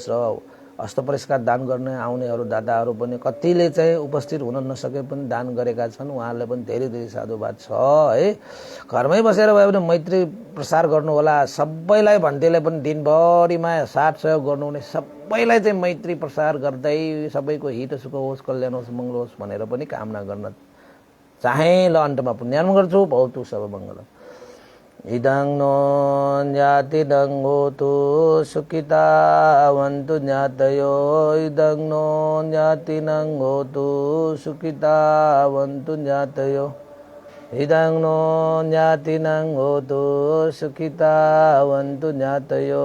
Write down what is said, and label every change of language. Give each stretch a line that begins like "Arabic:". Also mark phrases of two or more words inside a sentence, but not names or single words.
Nepali: र अष्टपरिष्कार दान गर्ने आउनेहरू दादाहरू पनि कतिले चाहिँ उपस्थित हुन नसके पनि दान गरेका छन्, उहाँहरूलाई पनि धेरै धेरै साधुवाद छ है। घरमै बसेर भयो भने मैत्री प्रसार गर्नुहोला। सबैलाई भन्टेले पनि दिनभरिमा साथ सहयोग गर्नुहुने सबैलाई चाहिँ मैत्री प्रसार गर्दै सबैको हित सुख होस्, कल्याण होस्, मङ्गल होस् भनेर पनि कामना गर्न चाहे। ल अन्तमा पुण्यार्पण गर्छु।
Pali: भवतु सब मङ्गल। इदं नो ज्ञातिदं होतु सुखितावन्तु ज्ञातयो। इदं नो ज्ञातिनं होतु सुखितावन्तु ज्ञातयो। इदं नो ज्ञातिनं होतु सुखितावन्तु ज्ञातयो।